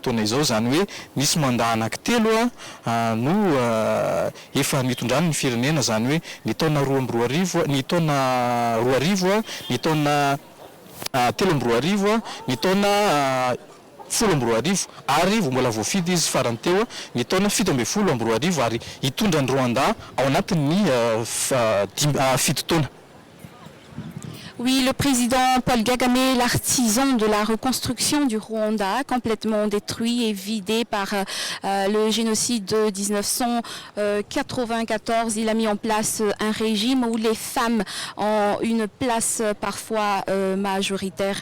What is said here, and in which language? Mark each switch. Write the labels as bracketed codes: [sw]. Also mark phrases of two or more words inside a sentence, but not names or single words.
[mg] fotoana izao zany hoe nisy mandat anankitelo no efa nitondrana ny firenena zany hoe ny taona 2012 ny taona 2000 ny taona 2013 ny taona 10 ary mbola voafidy izy farany teo ny taona 17 ary hitondra ny Rwanda ao anatin'ny 7 taona. [fr] Oui, le président Paul Kagame, l'artisan de la reconstruction du Rwanda, complètement détruit et vidé par le génocide de 1994. Il a mis en place un régime où les femmes ont une place parfois majoritaire.